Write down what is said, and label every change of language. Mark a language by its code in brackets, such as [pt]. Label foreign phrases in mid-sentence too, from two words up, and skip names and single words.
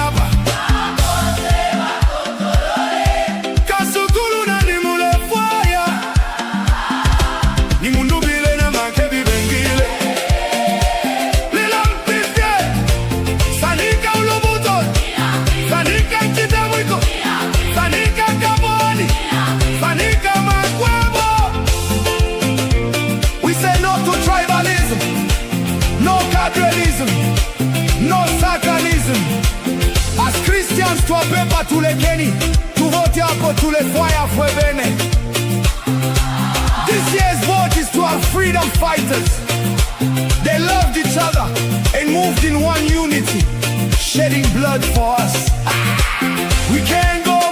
[bem] Kasukulu nani mule fwaya Ni Mundubile na Makebi Bengile Lilampifye Sanika ulubuto Sanika kitamwiko Sanika kaboni Sanika makwebo [en] We say no to tribalism No cadrelism No sacralism As Christians [bem] twapepa tulekeni Tuvote hapo tulefwaya fwebene [en] This year's vote is to our freedom fighters. They loved each other and moved in one unity, shedding blood for us. We can't